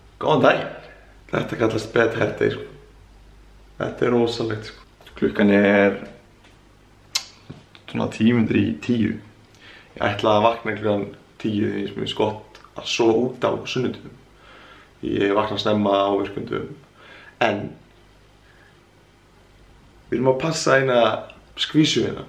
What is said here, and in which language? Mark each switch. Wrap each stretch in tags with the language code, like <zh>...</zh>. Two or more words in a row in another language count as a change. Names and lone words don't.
<is>Góðan daginn. Þetta kallast</is> <en>bed hair day</en> <is>sko. Þetta rosalegt sko. Klukkan svona 10:10. Ég ætlaði að vakna klukkan 10 því sem er gott að sofa út á sunnudum. Ég vakna snemma á virkundum. En við erum að passa eina skvísu hérna.</is>